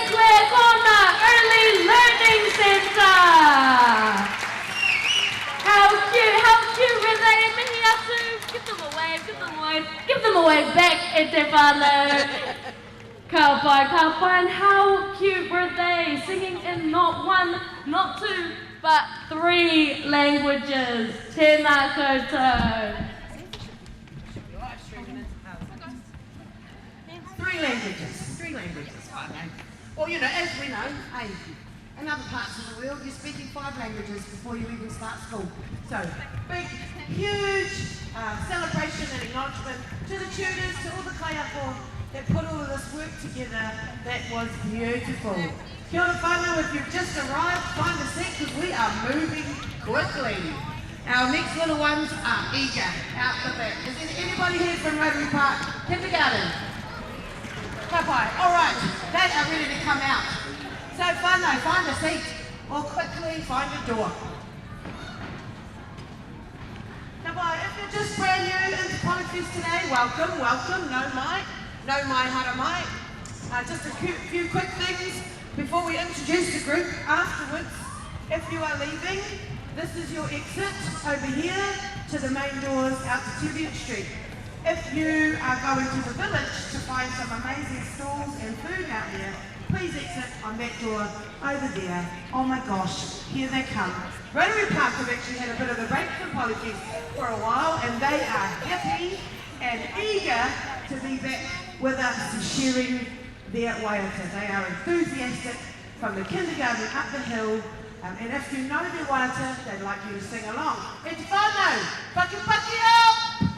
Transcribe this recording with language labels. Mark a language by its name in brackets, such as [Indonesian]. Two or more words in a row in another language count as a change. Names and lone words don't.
[English] Clair Corner Early Learning Centre. How cute were they? [Māori] Mihi atu, [English] give them a wave, give them a wave back [Māori] e te whānau. Ka pai, [English] and how cute were they? Singing in not one, not two, but 3 languages. [Māori] Tēnā koutou. [English] 3 languages, I know. Well, you know, as we know, hey, in other parts of the world, you're speaking 5 languages before you even start school. So, big, huge celebration and acknowledgement to the tutors, to all the kaiako that put all of this work together. That was beautiful. [Māori] Kia ora whānau, [English] if you've just arrived, find a seat because we are moving quickly. Our next little ones are eager, out the back. Is anybody here from Rotary Park Kindergarten? Kapai. All right, they are ready to come out. So whānau, find a seat or quickly find a door. Kapai, if you're just brand new into Polyfest today, welcome, [Māori] no mai hara mai. [English] Just a few quick things before we introduce the group. Afterwards, if you are leaving, this is your exit over here to the main doors out to Tevere Street. If you are going to the village to find some amazing stalls and food out there, please exit on that door over there. Oh my gosh, here they come. Rotary Park have actually had a bit of a break from Polyfest for a while, and they are happy and eager to be back with us sharing their waiata. They are enthusiastic from the kindergarten up the hill, and if you know their waiata, they'd like you to sing along. [Māori] E te whānau, paki paki up!